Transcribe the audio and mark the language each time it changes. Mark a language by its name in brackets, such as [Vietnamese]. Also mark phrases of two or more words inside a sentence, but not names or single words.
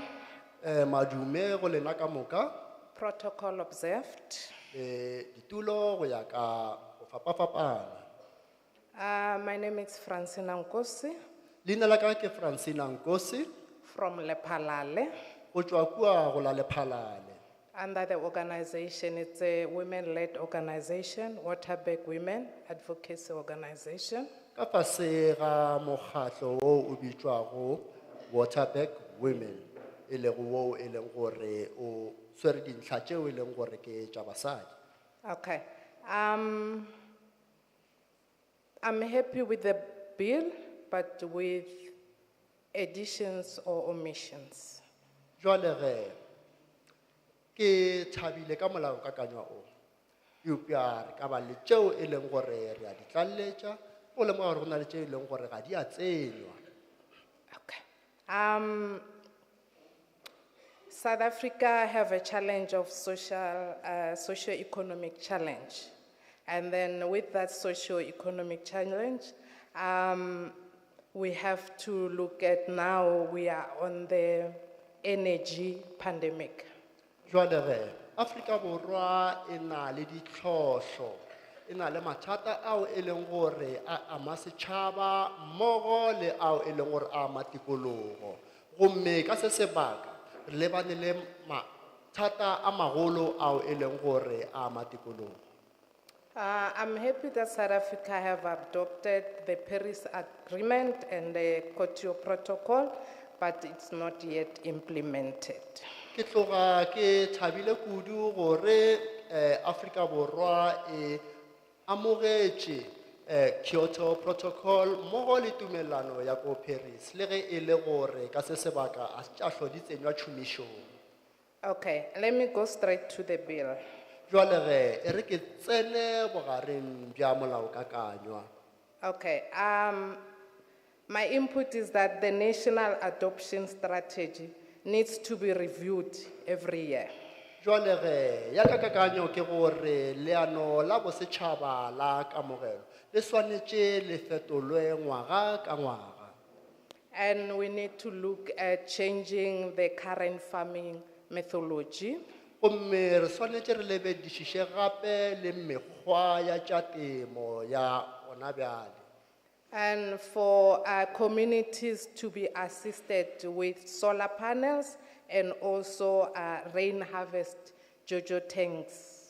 [Northern Sotho] Madume go lena ka moka. [English] Protocol observed. [Northern Sotho] Ditulo go ya ka go fapafapana. [English] My name is Francina Nkosi [Northern Sotho] Leina la ka ke Francina Nkosi [English] from Lephalale. [Northern Sotho] go tšwa kua go la Lephalale. [English] Under the organization, it's a women-led organization, Waterberg Women Advocacy Organization. [Northern Sotho] Ka fase ga mokgatlo o o bitšwago Waterberg Women e lego wo e leng gore o swere dintlha tšeo e leng gore ke tša basadi. [English] Okay. I'm happy with the bill, but with additions or omissions. [Northern Sotho] Jwale ke thabile ka molao kakanywa o. Eupša re ka ba le tšeo e leng gore re a di tlaletša, o lemoga gore go na le tšeo e leng gore ga di a tsenywa. [English] Okay. South Africa have a challenge of socio-economic challenge. And then with that socio-economic challenge, we have to look at now we are on the energy pandemic. [Northern Sotho] Jwale re, Afrika Borwa e na le ditlhoso, e na le mathata ao e leng gore a ama setšhaba mmogo le ao e leng gore a ama tikologo. Gomme ka se sebaka re lebane le mathata a magolo ao e leng gore a ama tikologo. [English] I'm happy that South Africa have adopted the Paris Agreement and the Kyoto Protocol, but it's not yet implemented. [Northern Sotho] Ke tloga ke thabile kudu gore Afrika Borwa e amogetše Kyoto Protocol mmogo le tumelano ya ko Paris le ge e le gore ka se sebaka a tša hlodi tsenywa tšhomišong. [English] Okay, let me go straight to the bill. [Northern Sotho] Jwale ge e re ke tsene bogareng bja molaokakanywa. [English] Okay, my input is that the national adoption strategy needs to be reviewed every year. [Northern Sotho] Jwale ge ya ka kakanyo ke gore leano la bosetšhaba la kamogelo le swanetše le fetolwe ngwaga ka ngwaga. [English] And we need to look at changing the current farming methodology. [Northern Sotho] Gomme re swanetše re lebedišiše gape le mekgwa ya tša temo ya gona bjale. [English] And for communities to be assisted with solar panels and also rain harvest jojo tanks.